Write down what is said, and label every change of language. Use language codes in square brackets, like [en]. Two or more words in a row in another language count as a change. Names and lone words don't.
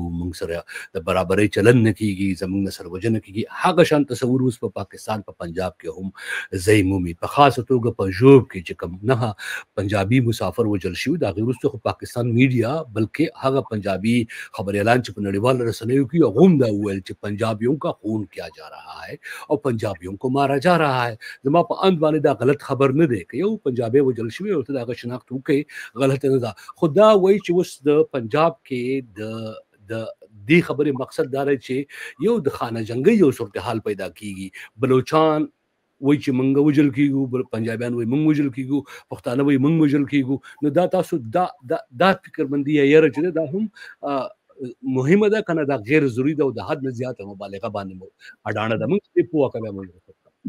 [ps] مونږ سره د برابرۍ چلن نه کیږي زمونږ سره وژنه کیږي هغه شان تصور اوس په پاکستان په پنجاب کې هم زیمومي په خاصه توګه په جوب کې چې کوم نه پنجابي مسافر وجل شو دا غیرستو پاکستان میډیا بلکې هغه پنجابی خبر اعلان چې په نړیوال رسنیو کې غوم دا ویل چې [ur] پنجابیوں کا خون کیا جا رہا ہے اور پنجابیوں کو مارا جا رہا ہے [ps] زما په اند باندې دا غلط خبر نه دی که یو پنجابي وجل شوی او ته دا شناخت وکړي غلط نه ده خدا وایي چې اوس د پنجاب کې د دې خبرې مقصد دا دی چې یو د خانه جنگي یو صورتحال پیدا کیږي بلوچستان وای چې منګه وجل کیږو پنجابیان وای منګ وجل کیږو پښتانه وای منګ وجل کیږو نو دا تاسو دا فکرمندي یې چې دا هم مهمه ده کنه دا غیر ضروری ده او د حد نه زیاته مبالغه باندې اډانه ده موږ په پوهه کوي موږ